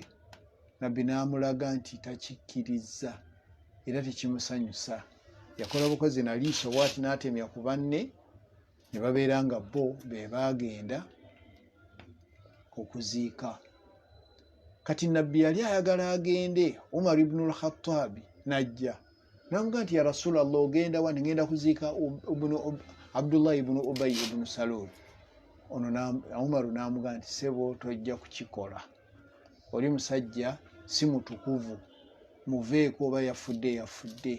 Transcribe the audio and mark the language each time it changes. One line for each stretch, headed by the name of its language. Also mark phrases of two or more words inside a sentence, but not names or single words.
Ganda: Nabbi n'amulaga nti takikkiriza era tekimusanyusa. Yakola bukozi na liiso bw'ati n'atemya ku banne, ne babeera nga bo be baagenda okuziika. Kati nabbi yali ayagala agende, Umar ibn al-Khattab n'ajja n'amugamba nti
Arabic: يا رسول الله,
Ganda: ogenda wa? Ngenda kuziika Abdullah ibn Ubayyi ibn Salul. Ono Umar n'amugamba nti sebo tojja kukikola, oli musajja si mutukuvu, muveeko, oba yafudde.